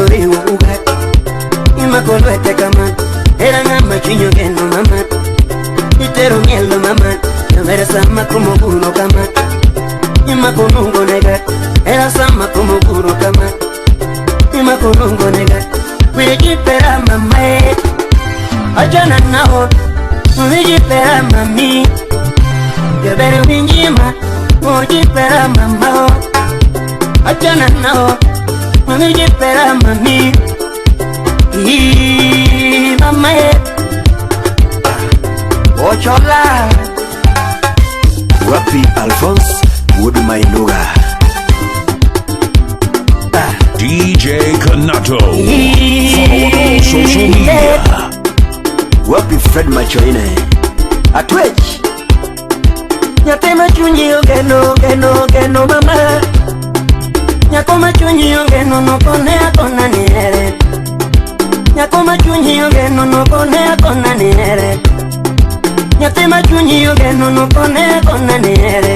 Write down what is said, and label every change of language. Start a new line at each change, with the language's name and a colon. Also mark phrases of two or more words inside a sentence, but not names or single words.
Luo (Kenya and Tanzania): ringu ugat Ima konduete kama Era ngama chunyo geno mama Itero mielo mama Era sama como puro kama Ima konungo nega Era sama como puro kama Ima konungo nega Wijipera mamae Achana nao Wijipera mami Yabere winjima Wijipera mamao Achana nao Wijipera mami Mamae Ochola Wapi Alphonse Wood Mainuga DJ Kanato.
English: Follow on all social media.
Luo (Kenya and Tanzania): Wapi Fred Machoine Atwech Nyatema chunyi ogeno, geno, geno mama Nyakoma chunyi ogeno no kone akona niere Nyakoma chunyi ogeno no kone akona niere Nyatema chunyi ogeno no kone akona niere